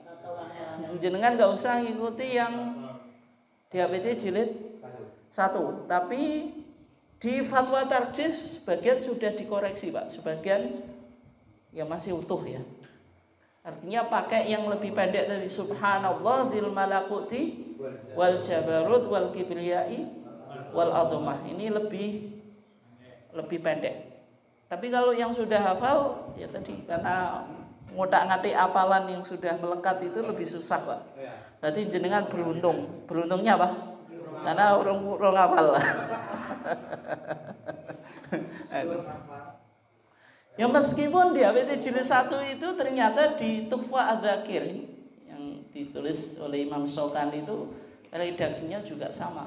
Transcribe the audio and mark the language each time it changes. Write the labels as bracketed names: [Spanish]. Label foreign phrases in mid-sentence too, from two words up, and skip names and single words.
[Indonesian] Jenengan nggak usah ngikuti yang di HPT jilid 1, tapi di fatwa tarjih sebagian sudah dikoreksi Pak, sebagian ya masih utuh ya. Artinya pakai yang lebih pendek dari [Arabic] سبحان الله ذي الملكوت والجبروت والكبرياء والعظمة. [Indonesian] Ini lebih pendek. Tapi kalau yang sudah hafal ya tadi, karena ngotak-ngatik apalan yang sudah melekat itu lebih susah Pak. Berarti jenengan beruntung. Beruntungnya apa? Karena orang hafal. Ya meskipun di HPT jilid 1 itu ternyata di Tuhfa Adz-Dzakirin yang ditulis oleh Imam Syaukani itu redaksinya juga sama.